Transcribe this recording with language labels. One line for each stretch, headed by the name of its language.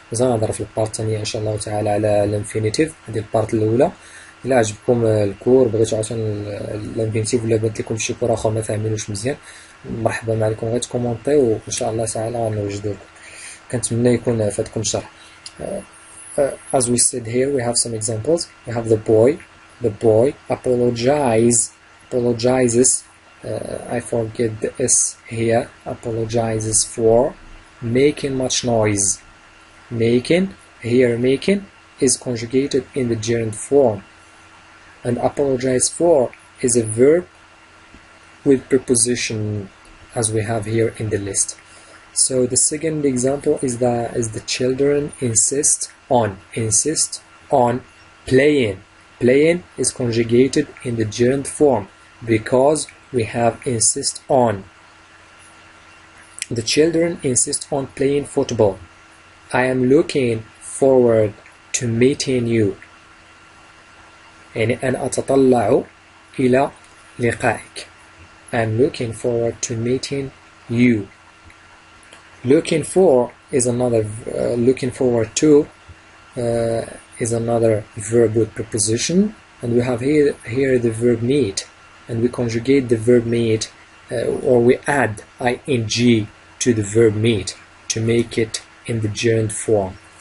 Arabic: مازال نهضر في البارت الثانيه ان شاء الله تعالى على الانفينيتيف. هذه البارت الاولى. الا عجبكم الكور بغيتو عاوتاني الانفينيتيف ولا بانت لكم شي كور اخر ما فاهمينوش مزيان مرحبا معكم غير تكومونطيو وان شاء الله تعالى غنوجدو لكم. كنتمنى يكون فاتكم الشرح.
English: As we said here, we have some examples. We have the boy. The boy apologizes. I forget the S here. Apologizes for making much noise. Making is conjugated in the gerund form, and apologize for is a verb with preposition, as we have here in the list. So the second example is the children insist on playing. Playing is conjugated in the gerund form because we have insist on. The children insist on playing football. I am looking forward to meeting you.
Arabic: يعني أنا أتطلع إلى لقائك.
English: I am looking forward to meeting you. Looking for is another looking forward to is another verb with preposition, and we have here the verb meet, and we conjugate the verb meet or we add ing to the verb meet to make it in the gerund form.